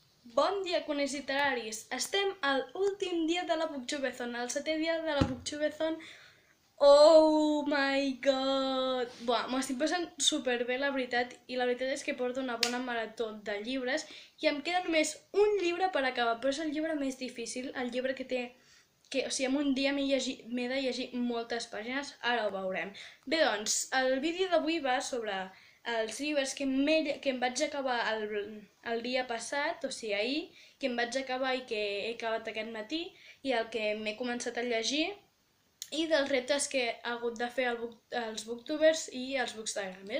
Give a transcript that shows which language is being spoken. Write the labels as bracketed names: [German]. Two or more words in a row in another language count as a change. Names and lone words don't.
[Catalan] Bon dia, coneix literaris! Estem a l'últim dia de la Booktubeathon, el 7è dia de la Booktubeathon. [English] Oh my god! [Catalan] Buah, m'ho estic passant superbé, la veritat, i la veritat és que porto una bona marató de llibres i em queda només un llibre per acabar, però és el llibre més difícil, el llibre que té... o sigui, en un dia m'he de llegir moltes pàgines, ara ho veurem. Bé, doncs, el vídeo d'avui va sobre els llibres que em vaig acabar el dia passat, o sigui, ahir, que em vaig acabar i que he acabat aquest matí, i el que m'he començat a llegir, i dels reptes que he hagut de fer els booktubers i els bookstagramers.